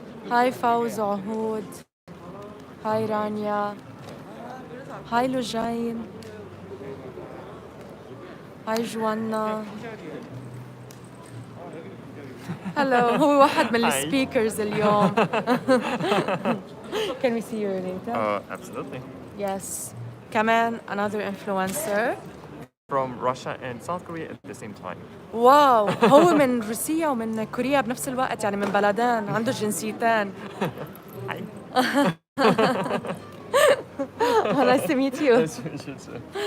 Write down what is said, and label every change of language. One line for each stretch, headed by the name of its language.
Arabic: هاي فوز وعهود، هاي رانيا، هاي لوجين، هاي جوانا. هلو، هو واحد من السبيكرز اليوم.
English: Can we see your name tag? Absolutely. Yes.
Arabic: كمان
English: another influencer. From Russia and South Korea at the same time.
Arabic: واو، هو من روسيا ومن كوريا بنفس الوقت، يعني من بلدين، عنده جنسيتين.
English: Hi. Nice to meet you. Nice to meet you too.